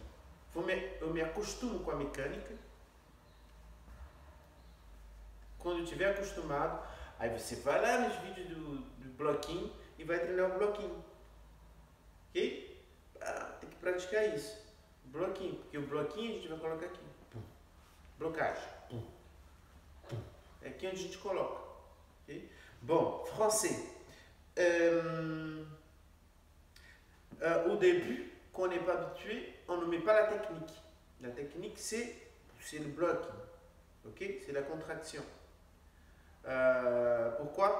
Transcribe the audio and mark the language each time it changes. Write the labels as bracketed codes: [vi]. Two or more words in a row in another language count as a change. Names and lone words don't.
[pt] Eu me acostumo com a mecânica. Quando eu estiver acostumado, aí você vai lá nos vídeos do bloquinho e vai treinar o bloquinho. Ok? Tem que praticar isso. Bloquinho, porque o bloquinho a gente vai colocar aqui. Blocagem. É aqui onde a gente coloca. [fr] Okay? Bon, français. Au début, quand on n'est pas habitué, on ne met pas la technique. La technique, c'est le blocking. Okay? C'est la contraction. Pourquoi?